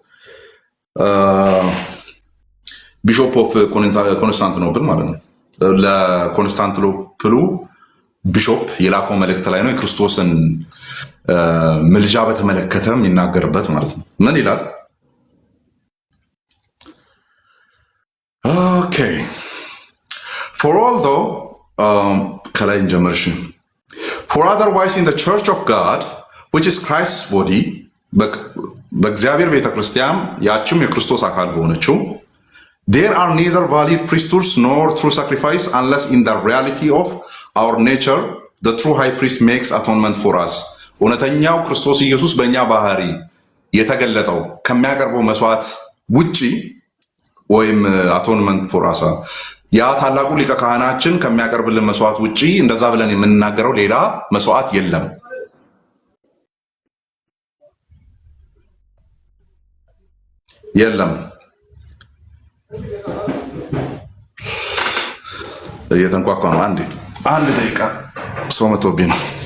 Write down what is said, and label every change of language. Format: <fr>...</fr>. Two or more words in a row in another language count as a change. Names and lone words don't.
<en>Bishop of Constantinople</en> <am>ማለት ነው። ለኮንስታንቲኖፕሉ ቢሾፕ የላከው መልእክት ላይ ነው። የክርስቶስን ምልጃ በተመለከተ የሚናገርበት ማለት ነው። ምን ይላል?</am> <en>ኦኬ for although</en> <am>ከላይ እንጀምርሽ</am> <en>for otherwise in the church of God which is Christ's body</en> <am>በእግዚአብሔር ቤተክርስቲያን ያችም የክርስቶስ አካል በሆነችው</am> <en>there are neither valid priesthoods nor true sacrifice unless in the reality of our nature the true high priest makes atonement for us።</en> <am>እውነተኛው ክርስቶስ ኢየሱስ በእኛ ባህሪ የተገለጠው ከሚያቀርበው መስዋዕት ውጪ ወይም</am> <en>atonement for us</en> <am>ያ ታላቁ ሊቀ ካህናችን ከሚያቀርብልን መስዋዕት ውጪ እንደዛ ብለን የምንናገረው ሌላ መስዋዕት የለም። የለም እየተንኳኳ ነው። አንድ ደቂቃ ሰው መቶብኝ ነው።</am>